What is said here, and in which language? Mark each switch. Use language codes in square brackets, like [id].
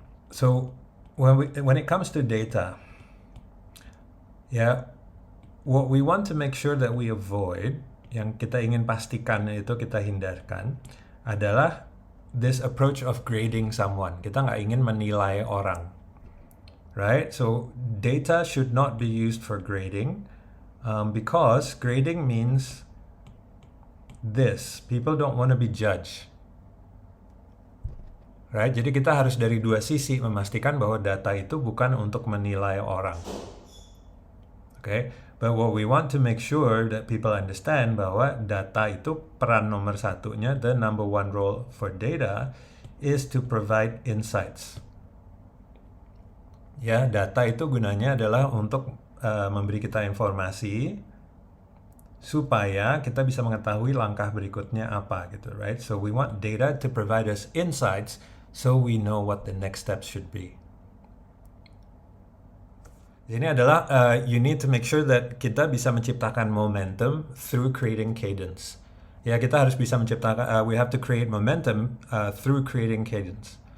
[en] So when it comes to data, yeah, what we want to make sure that we avoid, [id] yang kita ingin pastikan itu kita hindarkan, adalah [en] this approach of grading someone. [id] Kita nggak ingin menilai orang, [en] right? So data should not be used for grading, because grading means this: people don't want to be judged. Right? [id] Jadi kita harus dari dua sisi memastikan bahwa data itu bukan untuk menilai orang. [en] Okay? But what we want to make sure that people understand [id] bahwa data itu peran nomor satunya, [en] the number one role for data is to provide insights. [id] Ya, data itu gunanya adalah untuk memberi kita informasi supaya kita bisa mengetahui langkah berikutnya apa gitu, [en] right? So we want data to provide us insights so we know what the next steps should be. [id] Ini adalah [en] you need to make sure that [id] kita bisa menciptakan momentum [en] through creating cadence. [id] Ya, kita harus bisa menciptakan, [en] we have to create momentum through creating cadence.